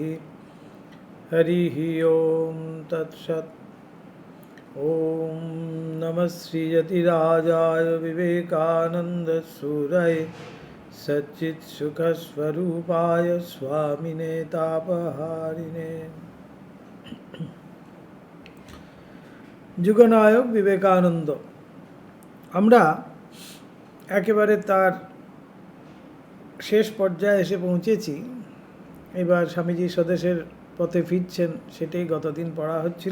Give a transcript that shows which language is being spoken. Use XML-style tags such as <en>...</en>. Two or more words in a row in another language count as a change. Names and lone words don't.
<sa>हरिः ॐ तत्सत्। ॐ नमः श्रीयतिराजाय विवेकानन्दसूरये सच्चित्सुखस्वरूपाय स्वामिने तापहारिणे।</sa> <bn>যুগনায়ক বিবেকানন্দ। আমরা একেবারে তার শেষ পর্যায়ে এসে পৌঁছেছি। এবার স্বামীজি স্বদেশের পথে ফিরছেন, সেটাই গতদিন পড়া হচ্ছিল।</bn>